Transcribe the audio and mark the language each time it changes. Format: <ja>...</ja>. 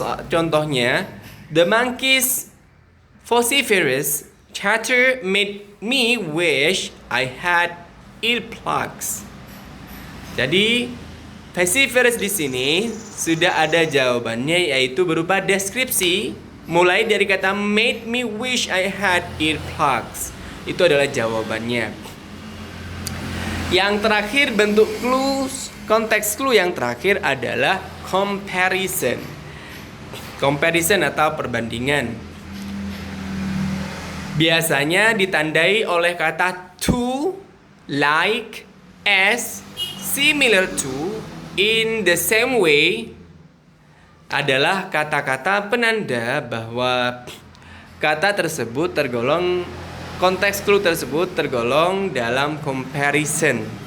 <id>Contohnya,</id> <en>the monkey's vociferous chatter made me wish I had earplugs.</en> <id>Jadi vociferous di sini sudah ada jawabannya yaitu berupa deskripsi. Mulai dari kata</id> <en>made me wish I had earplugs.</en> <id>Itu adalah jawabannya. Yang terakhir bentuk clue, konteks clue yang terakhir adalah comparison. Comparison atau perbandingan. Biasanya ditandai oleh kata</id> <en>to, like, as, similar to, in the same way,</en> <id>adalah kata-kata penanda bahwa kata tersebut tergolong, konteks clue tersebut tergolong dalam comparison.</id>